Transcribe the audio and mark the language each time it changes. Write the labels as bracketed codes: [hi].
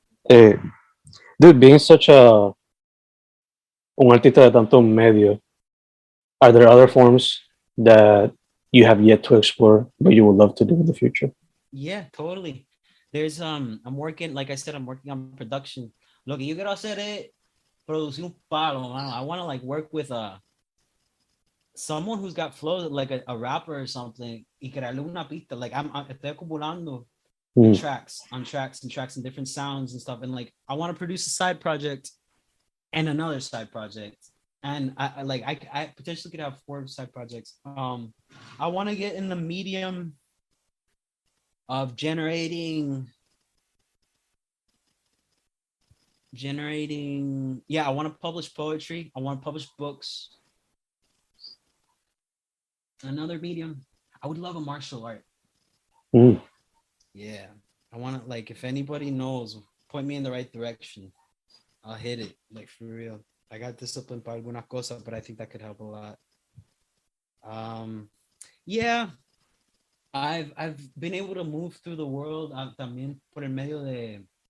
[en] Eh, dude, being such [es] un artista de tanto medio, [en] are there other forms that you have yet to explore but you would love to do in the future? Yeah, totally. There's I'm working, like I said, I'm working on production. [es] Lo que yo quiero hacer es producir un palo, man. [en] I want to like work with someone who's got flow like a rapper or something [es] y crearle una pista. [en] Like I'm [es] estoy acumulando Mm. [en] tracks on tracks and tracks and different sounds and stuff. And like I want to produce a side project and another side project. And I potentially could have 4 side projects. I want to get in the medium of generating. Yeah, I want to publish poetry. I want to publish books. Another medium. I would love a martial art. Mm. Yeah. I want to, like, if anybody knows, point me in the right direction. I'll hit it, like, for real. I got disciplined [es] para alguna cosa, [en] but I think that could help a lot. Yeah, I've been able to move through the world [es] también por el medio de